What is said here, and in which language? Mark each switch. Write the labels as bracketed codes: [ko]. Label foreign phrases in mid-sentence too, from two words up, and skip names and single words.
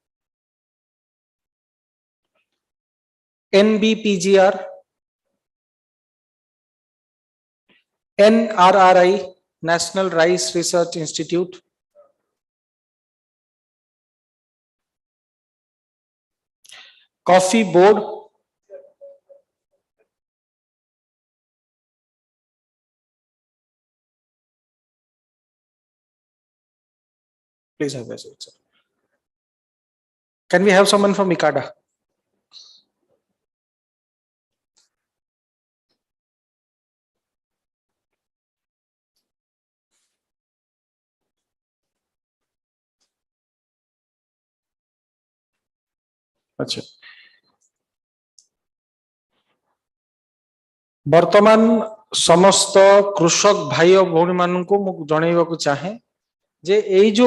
[en] NBPGR, NRRI, National Rice Research Institute, Coffee Board, please have a seat, sir. Can we have someone from ICADA? [or] ଅଚ୍ଛା ବର୍ତ୍ତମାନ ସମସ୍ତ କୃଷକ ଭାଇ ଆଉ ଭଉଣୀ ମାନ କୁ ମୁଁ ଜଣାଇବା ଚାହେଁ ଯେ ଏଇ ଯୋ